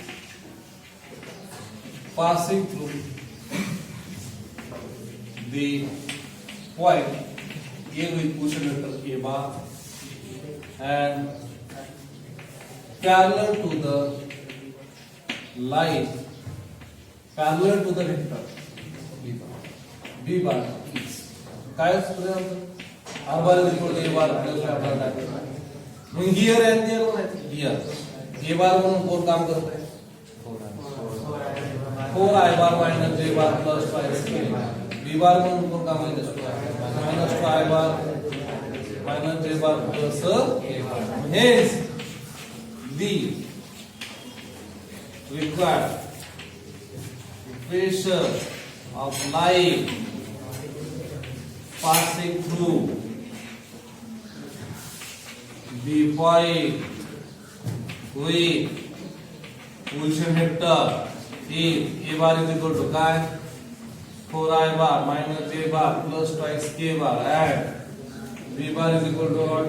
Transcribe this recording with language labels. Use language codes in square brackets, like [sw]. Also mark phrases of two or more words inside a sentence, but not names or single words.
[en] passing through the point A with position vector a bar and parallel to the line parallel to the vector b bar is [mr] काय असतो [en] r bar is equal to a bar plus lambda टाइम्स मग हियर and there हियर a bar [mr] म्हणून कोण काम करत आहे [en] 4i bar minus j bar plus 5k b bar [mr] म्हणून कोण काम करत आहे [en] minus 2i bar minus j bar plus k bar hence the required pressure of line passing through the point with position vector is a bar is equal to काय 4i bar minus j bar plus twice k bar and b bar is equal to what?